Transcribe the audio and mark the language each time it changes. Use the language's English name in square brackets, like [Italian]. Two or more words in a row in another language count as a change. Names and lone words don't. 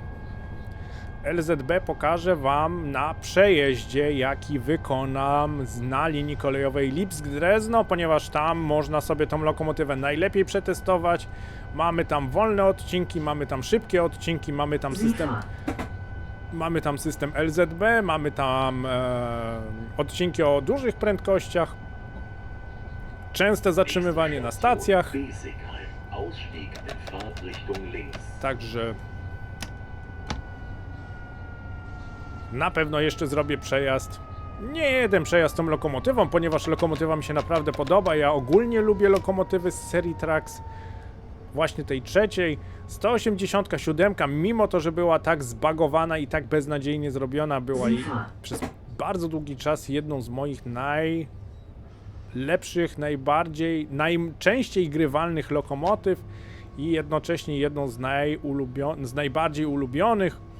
[Polish] LZB pokażę wam na przejeździe, jaki wykonam na linii kolejowej Lipsk-Drezno, ponieważ tam można sobie tą lokomotywę najlepiej przetestować. Mamy tam wolne odcinki, mamy tam szybkie odcinki, mamy tam system... Mamy tam system LZB, mamy tam odcinki o dużych prędkościach, częste zatrzymywanie na stacjach, [German] Besigheim. Ausstieg in Fahrtrichtung links. [Polish] także na pewno jeszcze zrobię przejazd. Nie jeden przejazd tą lokomotywą, ponieważ lokomotywa mi się naprawdę podoba. Ja ogólnie lubię lokomotywy z serii Trax. Właśnie tej trzeciej. 187, mimo to, że była tak zbagowana i tak beznadziejnie zrobiona, była i przez bardzo długi czas jedną z moich najlepszych, najczęściej grywalnych lokomotyw i jednocześnie jedną z najbardziej ulubionych.